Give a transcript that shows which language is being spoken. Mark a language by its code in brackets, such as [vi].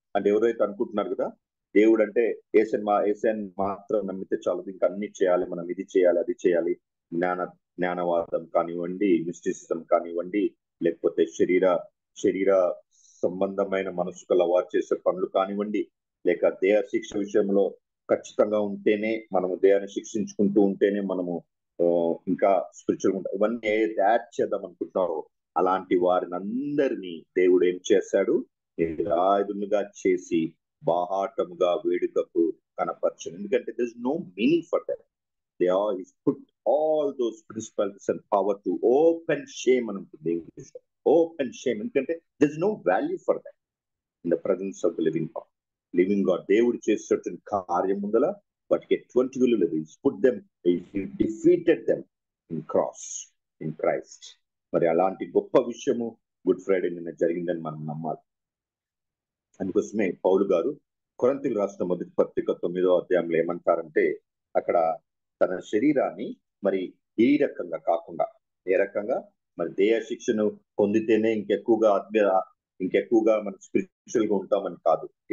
[te] అంటే ఎవరైతే అనుకుంటున్నారు కదా దేవుడు అంటే ఏసన్ మాత్రం నమ్మితే చాలు, ఇంకా అన్ని చేయాలి, మనం ఇది చేయాలి, అది చేయాలి, జ్ఞానవాదం కానివ్వండి, మిస్టిసిజం కానివ్వండి, లేకపోతే శరీర సంబంధమైన మనసు వారు చేసే పనులు కానివ్వండి, లేక దేహ శిక్ష విషయంలో ఖచ్చితంగా ఉంటేనే మనము దేహాన్ని శిక్షించుకుంటూ ఉంటేనే మనము ఇంకా స్పిరిచువల్ ఉంటాం. ఇవన్నీ యాడ్ చేద్దాం అనుకుంటున్నారో అలాంటి వారిని అందరినీ దేవుడు ఏం చేశాడు, నిరాయుధులుగా చేసి బాహాటముగా వేడుకకు కనపరచను. [en] ఎందుకంటే there is no meaning for them. They are put all those principles and power to open shame [te] అని ఉంటుంది. [en] Open shame. ఎందుకంటే there is no value for them in the presence of the living God. [te] దేవుడు చేసేటువంటి కార్యం ముందల వాటికి ఎటువంటి విలువ లేదు. [en] Defeated them in cross in Christ. [te] మరి అలాంటి గొప్ప విషయము గుడ్ ఫ్రైడే నిన్న జరిగిందని మనం నమ్మాలి. అందుకోసమే పౌలు గారు కొరింథీయులకు రాసిన మొదటి పత్రిక 9వ అధ్యాయంలో ఏమంటారంటే, అక్కడ తన శరీరాన్ని మరి ఈ రకంగా కాకుండా ఏ రకంగా మరి దేహ శిక్షను పొందితేనే ఇంకెక్కువగా మనం స్పిరిచువల్ గా ఉంటామని కాదు.